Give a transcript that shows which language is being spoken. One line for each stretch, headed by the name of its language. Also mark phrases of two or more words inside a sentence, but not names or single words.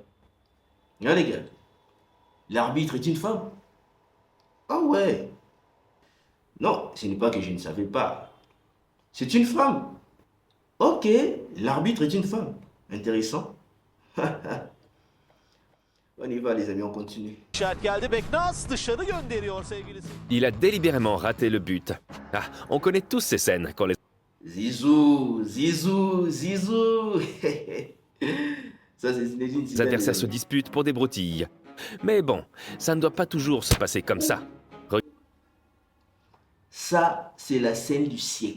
French: Hein les gars? L'arbitre est une femme. Ah ouais. Non, ce n'est pas que je ne savais pas. C'est une femme. Ok, l'arbitre est une femme. Intéressant. On y va les amis, on continue.
Turkish: İşaret geldi. Beknaz dışarı gönderiyor sevgilisi.
French: Il a délibérément raté le but. Ah, on connaît tous ces scènes quand les Zizou, Zizou, Zizou. Ça c'est Zinedine Zidane, adversaires les se amis. disputent pour des broutilles. Mais bon, ça ne doit pas toujours se passer comme ça. Ça, c'est la scène du siècle.